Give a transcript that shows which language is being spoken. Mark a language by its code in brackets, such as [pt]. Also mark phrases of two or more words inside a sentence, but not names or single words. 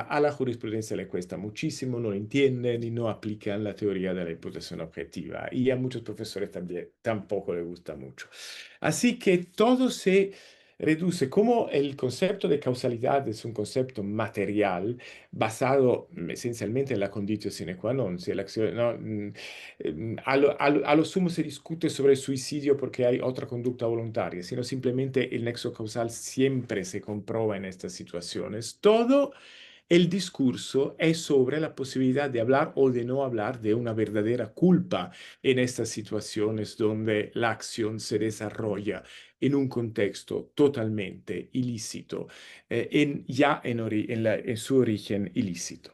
[es] A la jurisprudencia le cuesta muchísimo, no entienden y no aplican la teoría de la imputación objetiva. Y a muchos profesores también tampoco les gusta mucho. Así que todo se reduce, como el concepto de causalidad es un concepto material basado esencialmente en la [la] conditio sine qua non, [es] si la acción, no, a lo sumo se discute sobre el suicidio porque hay otra conducta voluntaria, sino simplemente el nexo causal siempre se comprueba en estas situaciones. Todo el discurso es sobre la posibilidad de hablar o de no hablar de una verdadera culpa en estas situaciones donde la acción se desarrolla en un contexto totalmente ilícito, en su origen ilícito.